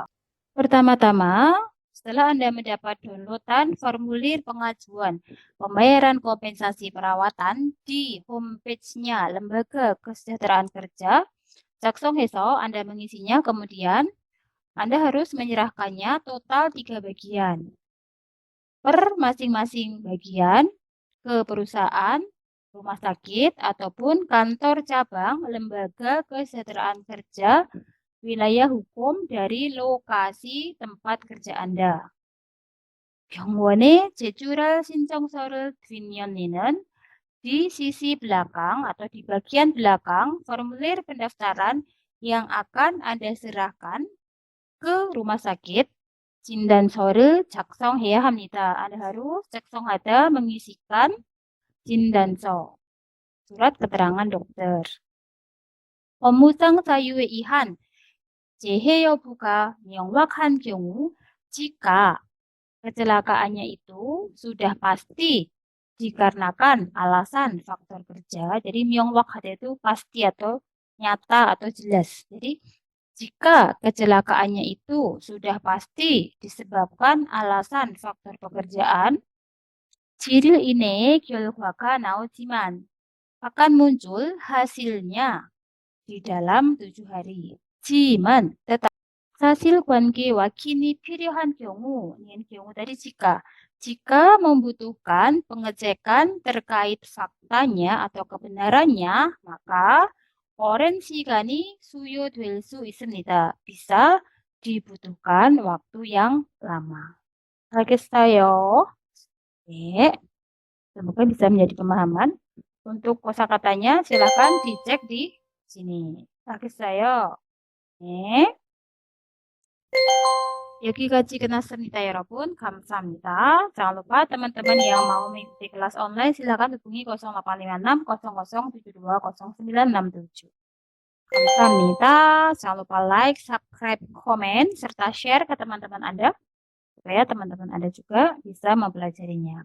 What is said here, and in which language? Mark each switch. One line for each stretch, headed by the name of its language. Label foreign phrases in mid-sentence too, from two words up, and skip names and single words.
Indonesian: Pertama-tama, setelah Anda mendapat downloadan formulir pengajuan pembayaran kompensasi perawatan di homepage-nya Lembaga Kesejahteraan Kerja, 작성해서 Anda mengisinya, kemudian Anda harus menyerahkannya total 3 bagian. Per masing-masing bagian ke perusahaan, rumah sakit ataupun kantor cabang lembaga kesejahteraan kerja wilayah hukum dari lokasi tempat kerja Anda.
Korean: 병원의 제출할 신청서를 뒷면에는
Indonesian: di sisi belakang atau di bagian belakang formulir pendaftaran yang akan Anda serahkan ke rumah sakit
Korean: 진단서를 작성해야 합니다.
Indonesian: Anda harus 작성하다 mengisikan 진단서, surat keterangan dokter.
Korean: 업무상 사유에 의한 재해 여부가 명확한 경우
Indonesian: jika kecelakaannya itu sudah pasti dikarenakan alasan faktor kerja. Jadi 명확하다 itu pasti atau nyata atau jelas. Jadi jika kecelakaannya itu sudah pasti disebabkan alasan faktor pekerjaan,
Korean: 7일 이내에 결과가 나오지만
Indonesian: akan muncul hasilnya di dalam 7 hari.
Korean: 지만 사실 관계와 kin이 필요한 경우,
Indonesian: ini 경우 tadi jika membutuhkan pengecekan terkait faktanya atau kebenarannya, maka oren
Korean: 시간이 수요될 수 있습니다.
Indonesian: Bisa dibutuhkan waktu yang lama.
Korean: 알겠어요? 네.
Indonesian: Semoga bisa menjadi pemahaman. Untuk kosakatanya silakan dicek di sini.
Korean: 알겠어요? 네. 여기까지 끝났습니다, 여러분. 감사합니다.
Indonesian: Jangan lupa teman-teman yang mau mengikuti kelas online silakan hubungi 0856 0072 0967.
Korean: 감사합니다.
Indonesian: Jangan lupa like, subscribe, komen, serta share ke teman-teman Anda supaya teman-teman Anda juga bisa mempelajarinya.